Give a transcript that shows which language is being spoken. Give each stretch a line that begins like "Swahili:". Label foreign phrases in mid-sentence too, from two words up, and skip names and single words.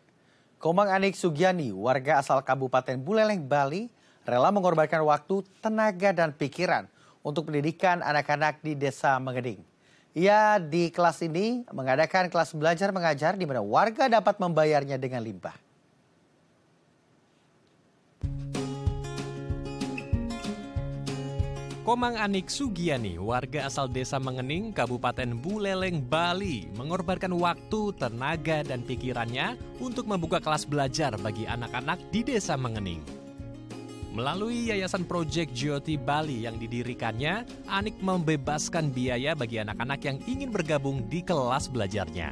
Indonesian: Komang Anik Sugiani, warga asal Kabupaten Buleleng, Bali, rela mengorbankan waktu, tenaga, dan pikiran untuk pendidikan anak-anak di Desa Mengening. Ia di kelas ini mengadakan kelas belajar mengajar di mana warga dapat membayarnya dengan limpah. Komang Anik Sugiani, warga asal Desa Mengening, Kabupaten Buleleng, Bali, mengorbankan waktu, tenaga, dan pikirannya untuk membuka kelas belajar bagi anak-anak di Desa Mengening. Melalui Yayasan Project Jyoti Bali yang didirikannya, Anik membebaskan biaya bagi anak-anak yang ingin bergabung di kelas belajarnya.